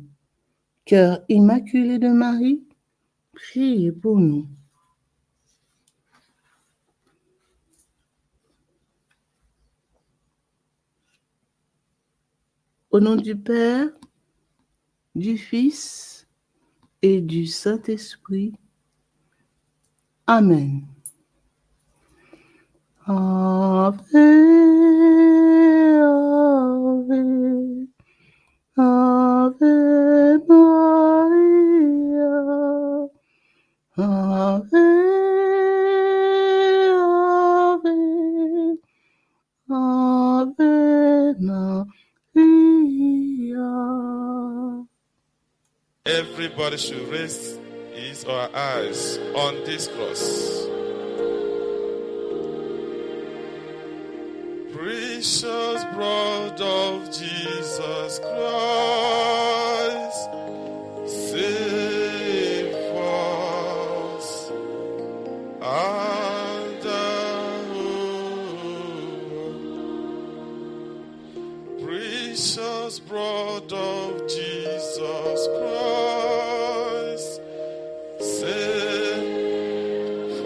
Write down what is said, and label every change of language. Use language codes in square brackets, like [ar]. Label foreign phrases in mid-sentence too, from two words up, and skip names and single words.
[fr] Cœur immaculé de Marie, priez pour nous. Au nom du Père, du Fils et du Saint-Esprit. Amen. [la] Ave, Ave, Ave Maria, Ave, Ave, Ave Maria. [en] Everybody should raise his or her eyes on this cross. Precious blood of Jesus Christ, save us and precious blood of Jesus Christ, save.